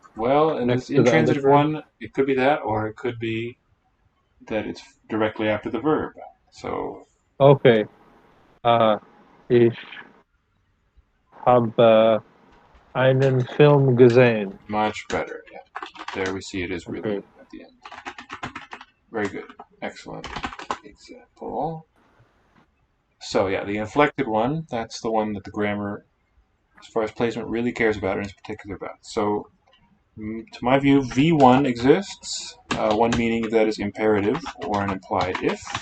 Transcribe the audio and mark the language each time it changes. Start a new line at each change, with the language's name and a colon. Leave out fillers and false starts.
English: Well, in this intransitive one, it could be that, or it could be that it's directly after the verb. So. Okay.
German: Ich habe einen Film gesehen.
English: Much better. Yeah. There we see it is really at the end. Very good. Excellent example. So yeah, the inflected one, that's the one that the grammar, as far as placement, really cares about and is particular about. So, to my view, V1 exists, one meaning that is imperative or an implied if.